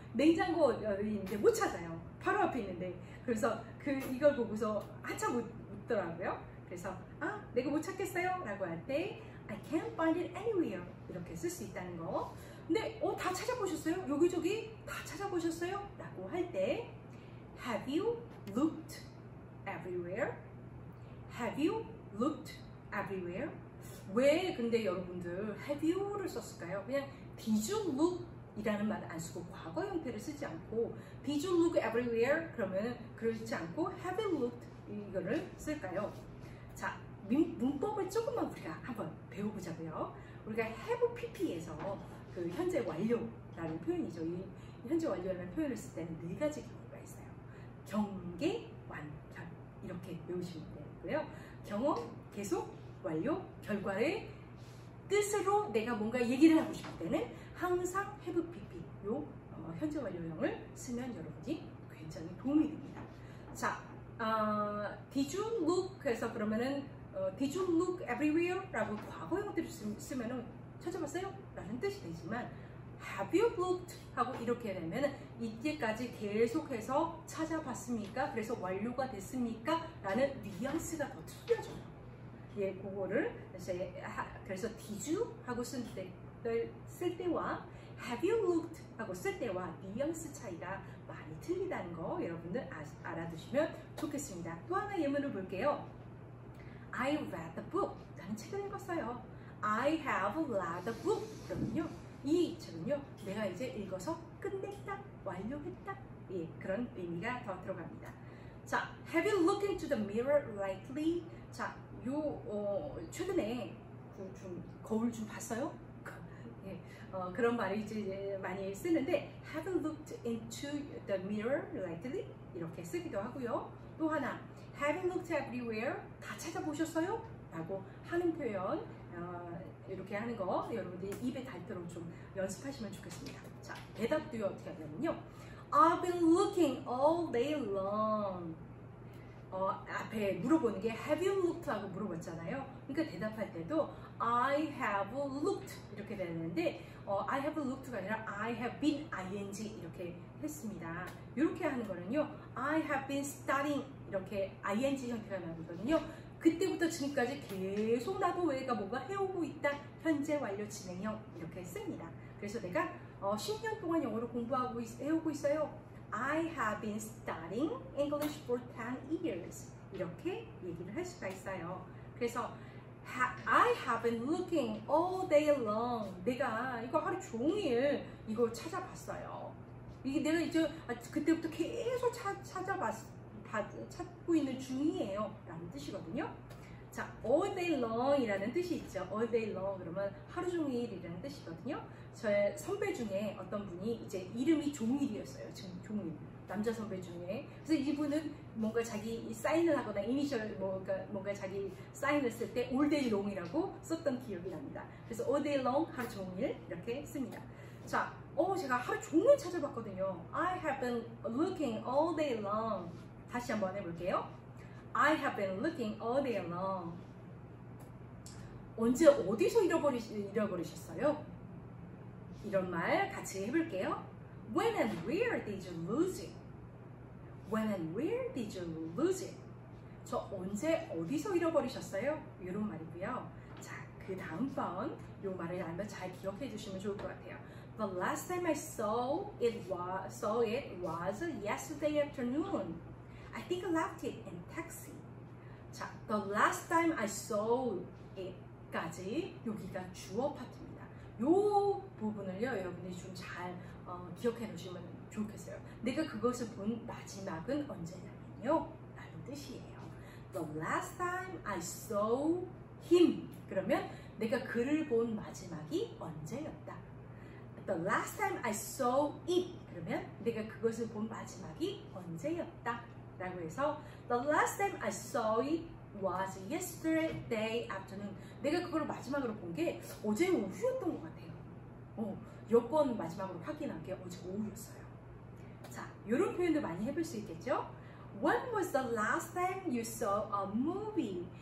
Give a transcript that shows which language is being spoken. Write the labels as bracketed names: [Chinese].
[Korean] 냉장고에 있는데 못 찾아요. 바로 앞에 있는데. 그래서 이걸 보고서 한참 웃더라고요. 그래서 내가 못 찾겠어요 라고 할 때 [English] I can't find it anywhere [Korean] 이렇게 쓸 수 있다는 거. 근데 다 찾아보셨어요? 여기저기 다 찾아보셨어요? 라고 할 때 [English] Have you looked everywhere? Have you looked everywhere? [Korean] 왜 근데 여러분들 [English] have you [Korean] 를 썼을까요? 그냥 [English] did you look [Korean] 이라는 말을 안 쓰고 과거 형태를 쓰지 않고 [English] did you look everywhere? [Korean] 그러면 그렇지 않고 [English] have you looked [Korean] 이거를 쓸까요? 자, 문법을 조금만 우리가 한번 배워보자고요. 우리가 have pp에서 그 현재 완료라는 표현이죠. 이 현재 완료라는 표현을 쓸 때는 4가지 경우가 있어요. 경계, 완결 이렇게 외우시면 되고요. 경험, 계속, 완료, 결과의 뜻으로 내가 뭔가 얘기를 하고 싶을 때는 항상 have pp 요 현재 완료형을 쓰면 여러분이 굉장히 도움이 됩니다. [English] 자, did you look [Korean] 해서 그러면은 [English] did you look everywhere? [Korean] 라고 과거형들을 쓰면은 찾아봤어요? 라는 뜻이 되지만 [English] have you looked? [Korean] 하고 이렇게 되면 이때까지 계속해서 찾아봤습니까? 그래서 완료가 됐습니까? 라는 뉘앙스가 더 틀려져요. 예, 그거를 그래서 [English] did you? [Korean] 하고 쓸 때와 [English] have you looked? [Korean] 하고 쓸 때와 뉘앙스 차이가 많이 틀리다는 거 여러분들 알아두시면 좋겠습니다. 또 하나 예문을 볼게요. [English] I read the book. [Korean] 나는 책을 읽었어요. [English] I have read the book. [Korean] 그러면요, 이 책은요, 내가 이제 읽어서 끝냈다, 완료했다. 예, 그런 의미가 더 들어갑니다. [English] 자, have you looked into the mirror lately? [Korean] 자, 최근에 거울 좀 봤어요? 예, 그런 말을 이제 많이 쓰는데 [English] have you looked into the mirror lately? [Korean] 이렇게 쓰기도 하고요. 또 하나, [English] have you looked everywhere? [Korean] 다 찾아보셨어요? 라고 하는 표현, 이렇게 하는 거 여러분들이 입에 닳도록 좀 연습하시면 좋겠습니다. [English] 자, [Korean] 대답도요 어떻게 하냐면요, [English] I've been looking all day long. [Korean] 앞에 물어보는 게 [English] have you looked? [Korean] 하고 물어봤잖아요. 그러니까 대답할 때도 [English] I have looked [Korean] 이렇게 되는데 I have looked가 아니라 [English] I have been ing [Korean] 이렇게 했습니다. 이렇게 하는 거는요, [English] I have been studying [Korean] 이렇게 ing 형태가 나거든요. 그때부터 지금까지 계속 나도 왜가 뭔가 해오고 있다, 현재 완료 진행형 이렇게 씁니다. 그래서 내가 10년 동안 영어를 공부하고 해오고 있어요. [English] I have been studying English for 10 years [Korean] 이렇게 얘기를 할 수가 있어요. 그래서 [English] I have been looking all day long. [Korean] 내가 이거 하루 종일 이거 찾아봤어요. 이게 내가 이제 그때부터 계속 찾고 있는 중이에요 라는 뜻이거든요. 자, [English] all day long [Korean] 이라는 뜻이 있죠. all day long 그러면 하루 종일이라는 뜻이거든요. 저의 선배 중에 어떤 분이 이제 이름이 종일이었어요. 지금 종일, 남자 선배 중에. 그래서 이분은 뭔가 자기 사인을 하거나 이니셜 뭔가 자기 사인을 쓸 때 [English] all day long [Korean] 이라고 썼던 기억이 납니다. 그래서 [English] all day long [Korean] 하루 종일 이렇게 씁니다. 자, 제가 하루 종일 찾아봤거든요. [English] I have been looking all day long. [Korean] 다시 한번 해볼게요. [English] I have been looking all day long. [Korean] 언제 어디서 잃어버리셨어요? 이런 말 같이 해볼게요. [English] When and where did you lose it? When and where did you lose it? [Korean] 저 언제 어디서 잃어버리셨어요? 이런 말이고요. 자, 그 다음 번 이 말을 알면 잘 기억해 주시면 좋을 것 같아요. [English] The last time I saw it was yesterday afternoon. I think I left it in taxi. 자, the last time I saw it까지 [Korean] 여기가 주어 파트입니다. 이 부분을요, 여러분들이 좀 잘 기억해 놓으시면 좋겠어요. 내가 그것을 본 마지막은 언제냐면요 라는 뜻이에요. [English] The last time I saw him. [Korean] 그러면 내가 그를 본 마지막이 언제였다. [English] The last time I saw it. [Korean] 그러면 내가 그것을 본 마지막이 언제였다 라고 해서 [English] The last time I saw it was yesterday afternoon. [Korean] 내가 그걸 마지막으로 본 게 어제 오후였던 것 같아요. 여권 마지막으로 확인한 게 어제 오후였어요. 자, 이런 표현도 많이 해볼 수 있겠죠? [English] When was the last time you saw a movie?